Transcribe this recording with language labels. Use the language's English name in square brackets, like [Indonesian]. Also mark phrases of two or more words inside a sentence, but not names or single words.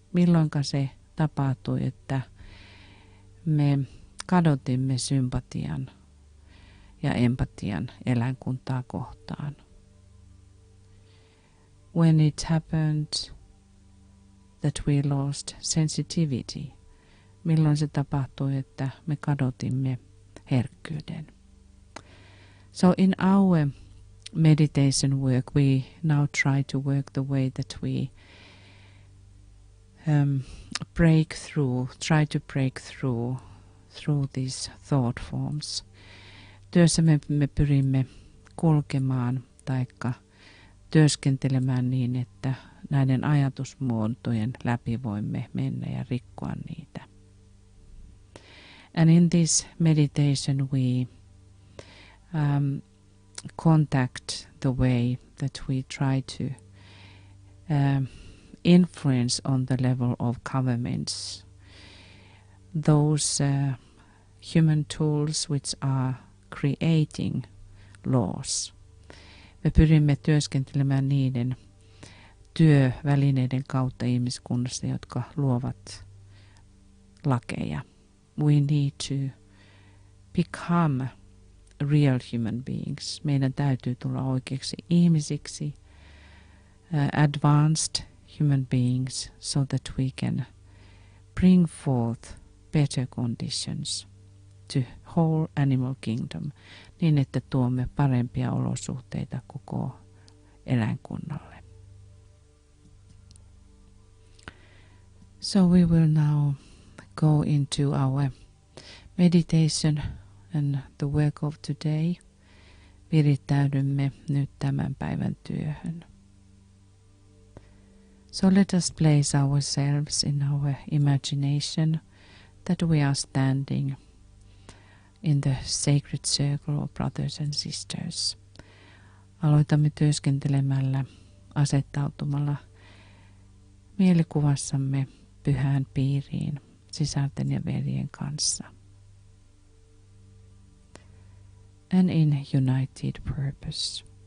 [Finnish] Milloinka se tapahtui, että me kadotimme sympatian ja empatian eläinkuntaa kohtaan. [English] When it happened that we lost sensitivity. [Finnish] Milloin se tapahtui, että me kadotimme herkkyyden. [English] So in our meditation work, we now try to work the way that we try to break through these thought forms. [Finnish] Työssä me pyrimme kulkemaan taikka työskentelemään niin, että näiden ajatusmuotojen läpi voimme mennä ja rikkoa niitä. [English] And in this meditation we contact the way that we try to influence on the level of governments those human tools which are creating laws. [Finnish] Me pyrimme työskentelemään niiden työvälineiden kautta ihmiskunnassa, jotka luovat lakeja. [English] We need to become real human beings. [Finnish] Meidän täytyy tulla oikeiksi ihmisiksi, [English] advanced human beings, so that we can bring forth better conditions to whole animal kingdom, [Finnish] niin että tuomme parempia olosuhteita koko eläinkunnalle. [English] So we will now go into our meditation and the work of today. [Finnish] Virittäydymme nyt tämän päivän työhön. [English] So let us place ourselves in our imagination that we are standing in the sacred circle of brothers and sisters. [Finnish] Aloitamme työskentelemällä, asettautumalla mielikuvassamme pyhään piiriin sisarten ja veljen kanssa. [English] And in united purpose.